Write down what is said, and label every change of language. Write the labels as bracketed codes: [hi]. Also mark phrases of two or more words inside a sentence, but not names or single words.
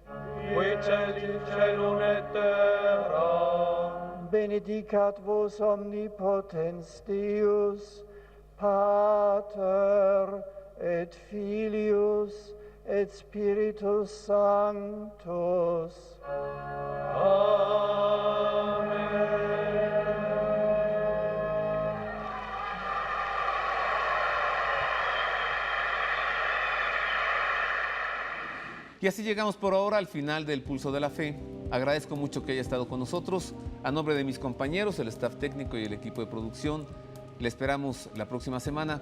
[la] qui celit celum et terra. Benedicat vos omnipotens Deus, Pater et Filius et Spiritus Sanctus. [es] Y así llegamos por ahora al final del Pulso de la Fe. Agradezco mucho que haya estado con nosotros. A nombre de mis compañeros, el staff técnico y el equipo de producción, le esperamos la próxima semana.